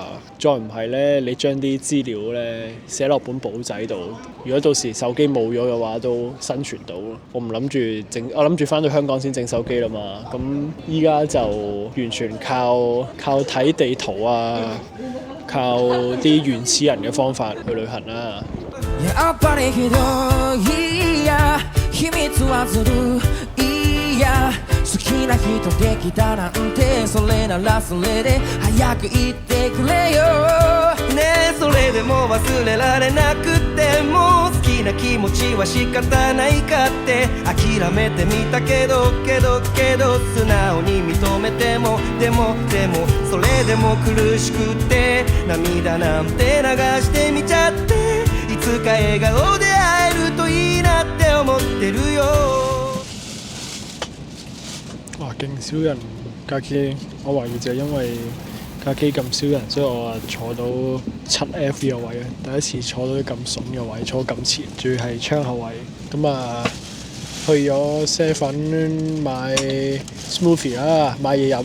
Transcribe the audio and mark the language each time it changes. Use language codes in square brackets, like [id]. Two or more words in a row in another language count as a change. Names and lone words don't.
[yue] 再唔係咧，你將啲資料咧寫落本簿仔度，如果到時手機冇咗嘅話，都生存到。我唔諗住整，我諗住翻到香港先整手機啦嘛。咁依家就完全靠睇地圖啊，靠啲原始人嘅方法去旅行啦。 [ja] やっぱりひどいや秘密はずるいや好きな人できたなんてそれならそれで早く言ってくれよねえそれでも忘れられなくても好きな気持ちは仕方ないかって諦めてみたけど素直に認めてもでもそれでも苦しくて涙なんて流してみちゃっていつか笑顔で会えるといいなって思ってるよ。哇！ [yue] 勁少人架機，我懷疑就係因為架機咁少人，所以我坐到7F 呢個位啊！第一次坐到啲咁筍嘅位，坐咁前，仲要係窗後位。咁啊，去咗 7-Eleven 買 smoothie 啦，買嘢飲。